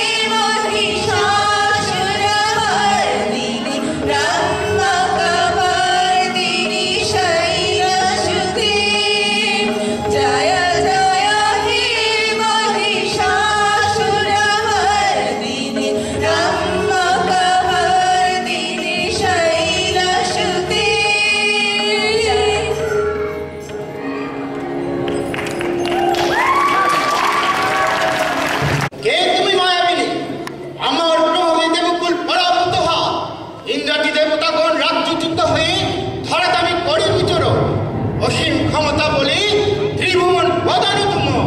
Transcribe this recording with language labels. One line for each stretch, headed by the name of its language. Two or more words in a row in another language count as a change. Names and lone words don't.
Sanskrit: महिषासुरमर्दिनि ब्रह्मकवर्दिनि शैलसुते जय जय हे महिषासुरमर्दिनि ब्रह्मकवर्दिनि शैलसुते
Bangla: কে তুমি মায়াবিনী আমার প্রভাবে দেবকুল পরাভূত হা ইন্দ্রাদি দেবতাগণ রাজ্যচ্যুত হয়ে ধরাতে আমি করি বিচরণ অসীম ক্ষমতা বলে ত্রিভুবন বদানি তুম